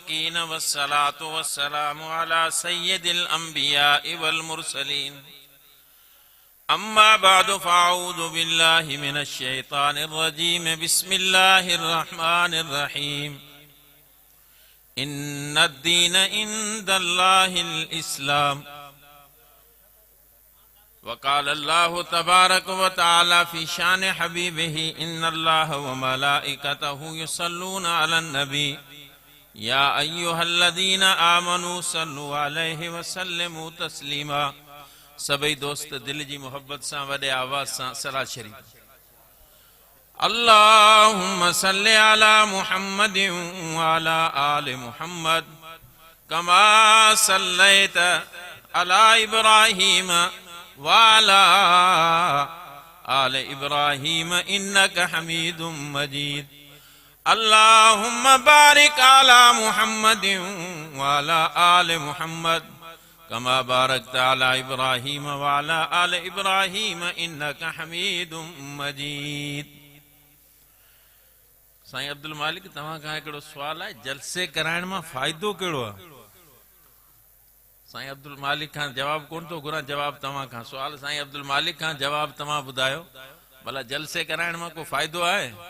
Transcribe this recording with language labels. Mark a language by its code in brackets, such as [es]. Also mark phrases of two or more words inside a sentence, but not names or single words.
[ar] المتقين والصلاة والسلام على سيد الأنبياء والمرسلين أما بعد فأعوذ بالله من الشيطان الرجيم بسم الله الرحمن الرحيم إن الدين عند الله الإسلام وقال الله تبارك وتعالى في شأن حبيبه إن الله وملائكته يصلون على النبي يا أيها الذين آمنوا صلوا عليه وسلموا تسليما. [sd] सभई दोस्त दिल जी मोहब्बत सां वडे आवाज सां सलात शरीफ। [ar] اللهم صل على محمد وعلى آل محمد كما صليت على إبراهيم وعلى آل إبراهيم إنك حميد مجيد. اللهم بارك على محمد وعلى آل محمد كما باركت على إبراهيم وعلى آل إبراهيم إنك حميد مجيد. [sd] साईं अब्दुल मालिक तव्हां खां हिकिड़ो सुवाल आहे, जलसे कराइण मां फ़ाइदो कहिड़ो आहे? साईं अब्दुल मालिक खां जवाब कोन थो घुरां, जवाब तव्हां खां। सुवाल साईं अब्दुल मालिक खां, जवाब तव्हां ॿुधायो। भला जलसे कराइण मां को फ़ाइदो आहे?